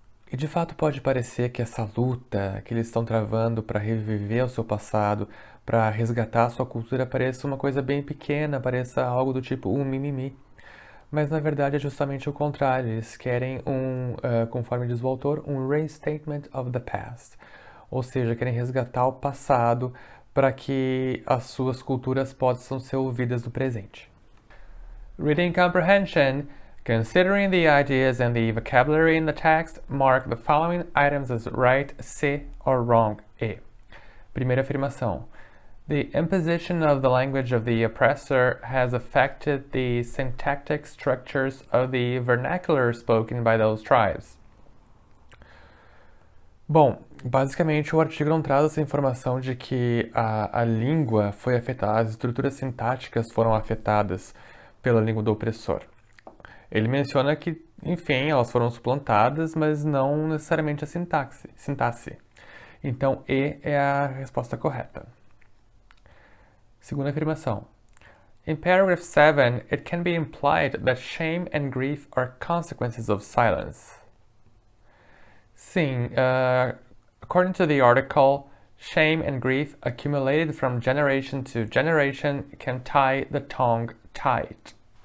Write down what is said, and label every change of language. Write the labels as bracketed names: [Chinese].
[Portuguese] E de fato pode parecer que essa luta que eles estão travando para reviver o seu passado, para resgatar a sua cultura, pareça uma coisa bem pequena, pareça algo do tipo um mimimi. Mas na verdade é justamente o contrário. Eles querem conforme diz o autor, um [English] restatement of the past. [Portuguese] Ou seja, querem resgatar o passado para que as suas culturas possam ser ouvidas no presente. [English] Reading comprehension. Considering the ideas and the vocabulary in the text, mark the following items as right, C, or wrong, E. [Portuguese] Primeira afirmação. [English] The imposition of the language of the oppressor has affected the syntactic structures of the vernacular spoken by those tribes. [Portuguese] Bom, basicamente o artigo não traz essa informação de que a língua foi afetada, as estruturas sintáticas foram afetadas pela língua do opressor. Ele menciona que, enfim, elas foram suplantadas, mas não necessariamente a sintaxe. Então, E é a resposta correta. Segunda afirmação. [English] In paragraph 7, it can be implied that shame and grief are consequences of silence. [Portuguese] Sim, [English] according to the article, shame and grief accumulated from generation to generation can tie the tongue tight.